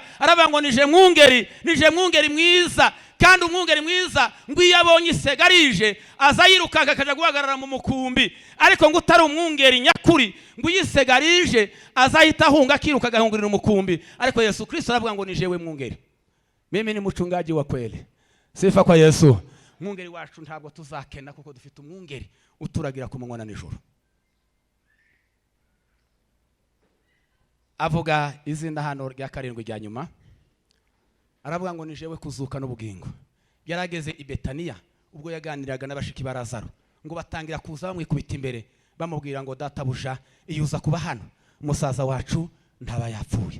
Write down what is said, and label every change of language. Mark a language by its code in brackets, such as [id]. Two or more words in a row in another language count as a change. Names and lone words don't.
[rn] Aravuga ngo nije mwungeri mwiza, kandi umwungeri mwiza ngo iyo abonye isega rije azayirukanka akaja guhagarara mu mukumbi, ariko ngo utari umwungeri nyakuri ngo iyo isega rije azahita ahunga akiruka agahungurira umukumbi. Ariko Yesu Kristo aravuga ngo nije mwungeri, [sw] mimi ni mchungaji wa kweli. Sifa kwa Yesu. [rn] Mwungeri wacu ntabwo tuzakena kuko dufite umwungeri uturagira ku manywa na nijoro. Avuga izina hano rya karindwi rya nyuma, aravuga ngo nijewe kuzuka n'ubugingo. Yarageze i Betaniya ubwo yaganiraga n'abashiki ba Lazaro, ngo batangira kuza bamwikubita imbere bamubwira ngo databuja, iyo uza kuba hano musaza wacu ntaba yapfuye.